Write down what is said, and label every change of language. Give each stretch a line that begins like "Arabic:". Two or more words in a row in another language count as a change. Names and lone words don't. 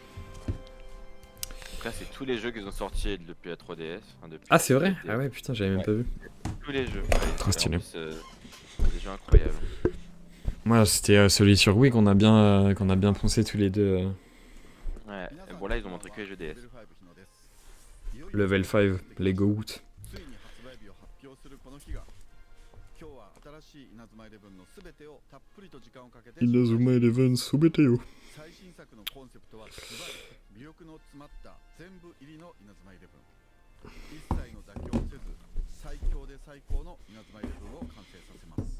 French: Donc là, c'est tous les jeux qu'ils ont sortis depuis la 3DS. Enfin, depuis Ah, c'est vrai? la 3DS. Ah ouais, putain, j'avais même Ouais, pas vu. tous les jeux. Trop Et en stylé. plus, des jeux incroyables. Moi, c'était celui sur Wii qu'on a bien poncé tous les deux. Ouais, et bon, là, ils ont montré que les jeux DS. Level 5, Lego Woot.
Japanese: 稲妻 Eleven すべてよ。最新作のコンセプトはズバリ魅力の詰まった全部入りの稲妻イレブン。一切の妥協せず最強で最高の稲妻イレブンを完成させます。